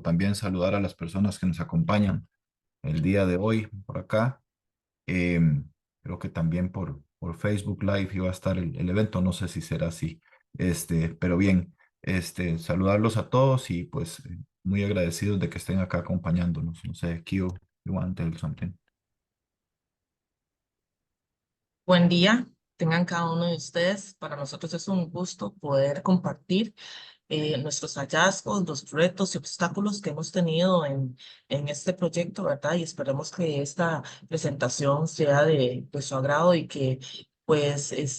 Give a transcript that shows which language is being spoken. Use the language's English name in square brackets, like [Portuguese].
[Spanish] También saludar a las personas que nos acompañan el día de hoy por acá. Creo que también por Facebook Live iba a estar el evento, no sé si será así. Pero bien, saludarlos a todos y pues muy agradecidos de que estén acá acompañándonos. No sé, [English] Kio, you want to tell something? [Spanish] Buen día, tengan cada uno de ustedes. Para nosotros es un gusto poder compartir nuestros hallazgos, los retos y obstáculos que hemos tenido en este proyecto, ¿verdad? Y esperemos que esta presentación sea de su agrado y que pues